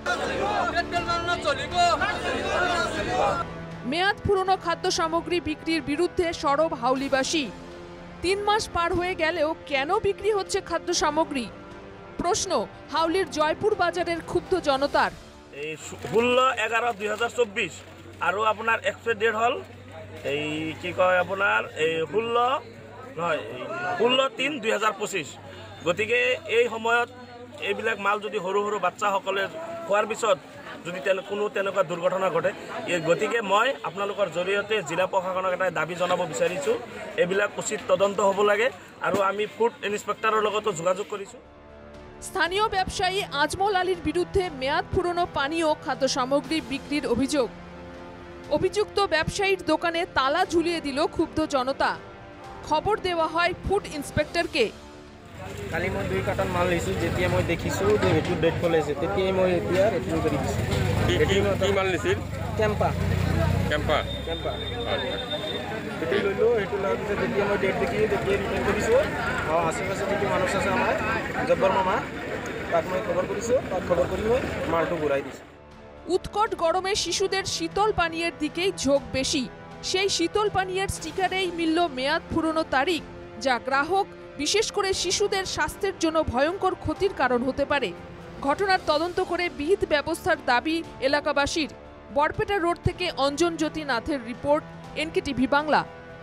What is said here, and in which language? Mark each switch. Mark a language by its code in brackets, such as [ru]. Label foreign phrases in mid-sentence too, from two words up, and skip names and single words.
[bn] মেয়াদ পুরনো খাদ্য সামগ্রী বিক্রির বিরুদ্ধে সরব হাউলিবাসী। ৩ মাস পার হয়ে গেলেও কেন বিক্রি হচ্ছে খাদ্য সামগ্রী? প্রশ্ন হাউলির জয়পুর বাজারের ক্ষুব্ধ জনতার। [as] 16/11/2024 আৰু আপোনাৰ [en] expiry date [as] হ'ল এই কি কয় আপোনাৰ এই 16/3/2025। গতিকে এই সময়ত এইবিলাক মাল যদি সৰু সৰু বাচ্চাসকলে খোৱাৰ পিছত যদি কোনো তেনেকুৱা দুৰ্ঘটনা ঘটে, গতিকে মই আপোনালোকৰ জৰিয়তে জিলা প্ৰশাসনক এটা দাবী জনাব বিচাৰিছোঁ, এইবিলাক উচিত তদন্ত হ'ব লাগে আৰু আমি [en] food inspector [as] লগতো যোগাযোগ কৰিছোঁ। [bn] স্থানীয় ব্যবসায়ী আজমল আলীর বিরুদ্ধে মেয়াদ পুরনো পানীয় খাদ্য সামগ্রী বিক্রির অভিযোগ। অভিযুক্ত ব্যবসায়ীর দোকানে তালা ঝুলিয়ে দিল ক্ষুব্ধ জনতা। খবর দেওয়া হয় [en] food inspector. [as] কালি মই 2 কাৰ্টন মাল লৈছোঁ, যেতিয়া মই দেখিছোঁ যে সেইটো ডেট ফলাইছে, তেতিয়াই মই এতিয়া ৰিটাৰ্ণ কৰি দিছোঁ। কি মাল নিছিল? কেম্পা কেম্পা সেইটো লৈলোঁ। সেইটো লোৱাৰ পিছত যেতিয়া মই ডেট দেখি তেতিয়া ৰিটাৰ্ণ কৰিছোঁ। আশে পাশে যিটো মানুহ আছে আমাৰ জব্বৰ মামা, তাক মই খবৰ কৰিছোঁ। তাক খবৰ কৰি মই মালটো ঘূৰাই দিছোঁ। [bn] উৎকট গরমে শিশুদের শীতল পানীয়ের দিকেই ঝোঁক বেশি। সেই শীতল পানীয়ের স্টিকারেই মিলল মেয়াদ পুরনো তারিখ, যা গ্রাহক বিশেষ করে শিশুদের স্বাস্থ্যের জন্য ভয়ঙ্কর ক্ষতির কারণ হতে পারে। ঘটনার তদন্ত করে বিহিত ব্যবস্থার দাবি এলাকাবাসীর। বরপেটা রোড থেকে অঞ্জন জ্যোতি নাথের রিপোর্ট, এনকেটিভি বাংলা।